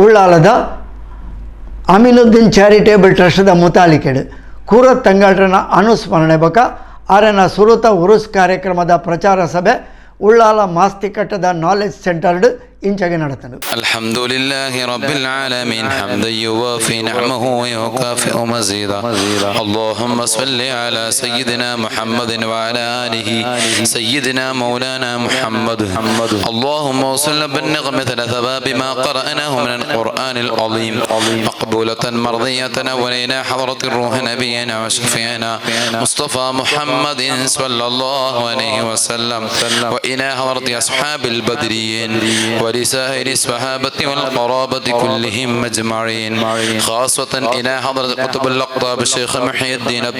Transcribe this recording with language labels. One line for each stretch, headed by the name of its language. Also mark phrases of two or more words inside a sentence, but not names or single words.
Tulu: ಉಳ್ಳಾಲದ ಅಮೀನುದ್ದೀನ್ ಚಾರಿಟೇಬಲ್ ಟ್ರಸ್ಟ್ದ ಮುತಾಲಿಕೆಡು ಕೂರ ತಂಗಾಡ್ರನ ಅನುಸ್ಮರಣೆ ಬಕ ಆರನ ಸುರುತ ಉರುಸ್ ಕಾರ್ಯಕ್ರಮದ ಪ್ರಚಾರ ಸಭೆ ಉಳ್ಳಾಲ ಮಾಸ್ತಿಕಟ್ಟದ ನಾಲೆಜ್ ಸೆಂಟರ್ಡ್ ಇಂಚಗೆ ನಡೆತನು.
Arabic: الحمد لله رب العالمين حمدا يوافي نعمه ويكافئ مزيده. اللهم صل على سيدنا محمد وعلى آله سيدنا مولانا محمد. اللهم أوصل بالنغم مثل ثواب ما قرأناه من القرآن العظيم مقبولة مرضية ولينا حضرة الروح نبينا وشفيعنا مصطفى محمد صلى الله عليه وسلم وإلى حضرة أصحاب البدريين ولسائر الصحابة والقرابة كلهم مجمعين، خاصة إلى حضرة قطب الأقطاب الشيخ محي الدين عبد